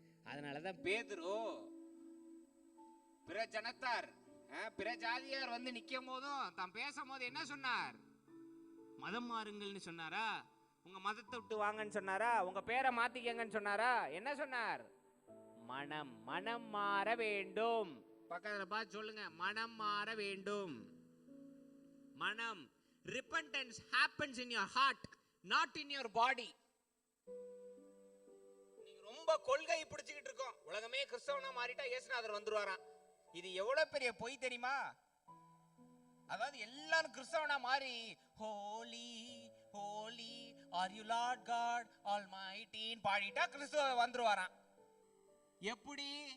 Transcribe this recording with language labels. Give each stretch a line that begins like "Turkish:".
Tamil: அதனாலதான் பேதுரு பிற ஜனத்தார் பிற ஜாதியார் வந்து நிக்கும் போதும் தான் பேசும் போது என்ன சொன்னார்? மதம் மாறுங்கள்னு சொன்னாரா? உங்க மதத்தை விட்டு வாங்கன்னு சொன்னாரா? உங்க பேரை மாத்திக்கங்கன்னு சொன்னாரா? என்ன சொன்னார்? மனம் மாற வேண்டும். பக்கத்துல பார்த்து சொல்லுங்க, மனம் மாற வேண்டும். மனம்.
English: repentance happens in your heart, not in your body.
Tamil: நீங்க ரொம்ப கொள்கை பிடிச்சிட்டு இருக்கோம், உலகமே கிறிஸ்தவனா மாறிட்டா இயேசுநாதர் வந்துருவாராம். இது எவ்வளவு பெரிய பொய் தெரியுமா? அதாவது எல்லாரும் கிறிஸ்தவனா மாறி
English: holy holy are you lord God almighty
Tamil: பாடிட்டா கிறிஸ்துவ வந்துருவாராம். எப்படி?